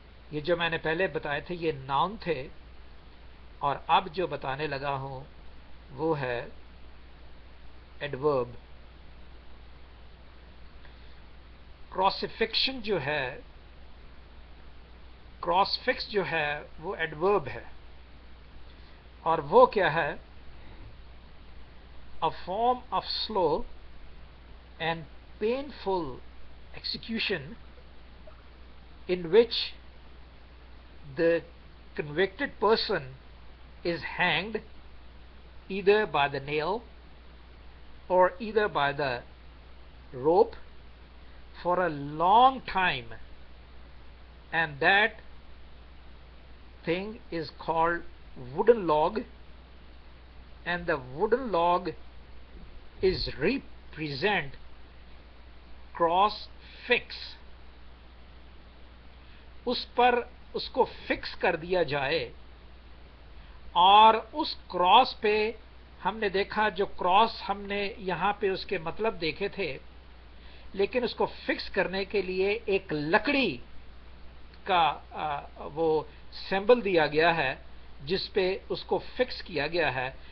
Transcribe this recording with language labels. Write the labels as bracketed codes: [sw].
[ur] یہ جو میں نے پہلے بتائے تھے یہ ناؤن تھے، اور اب جو بتانے لگا ہوں وہ ہے ایڈورب. کراسیفکشن جو ہے، کراس فکس جو ہے وہ ایڈورب ہے. اور وہ کیا ہے؟ [en] a form of slow and painful execution in which the convicted person is hanged either by the nail or either by the rope for a long time, and that thing is called wooden log, and the wooden log is represent cross fix. [ur] اس پر اس کو fix کر دیا جائے. اور اس cross پہ ہم نے دیکھا، جو کراس ہم نے یہاں پہ اس کے مطلب دیکھے تھے، لیکن اس کو فکس کرنے کے لیے ایک لکڑی کا وہ سمبل دیا گیا ہے جس پہ اس کو فکس کیا گیا ہے.